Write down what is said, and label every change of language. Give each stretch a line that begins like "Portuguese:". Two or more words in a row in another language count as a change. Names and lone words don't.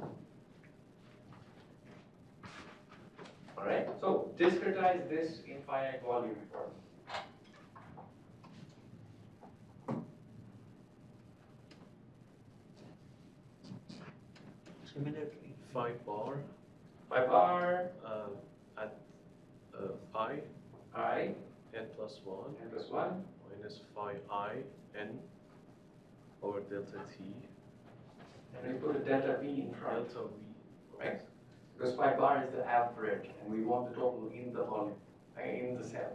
English: Alright, so discretize this in finite volume form. Similarly, 5 bar Phi bar, at phi I, n plus 1 n plus 1, minus phi I n over delta t and we put a delta v in front, delta v. right? Because phi bar is the average, and we want the total in the volume, in the cell.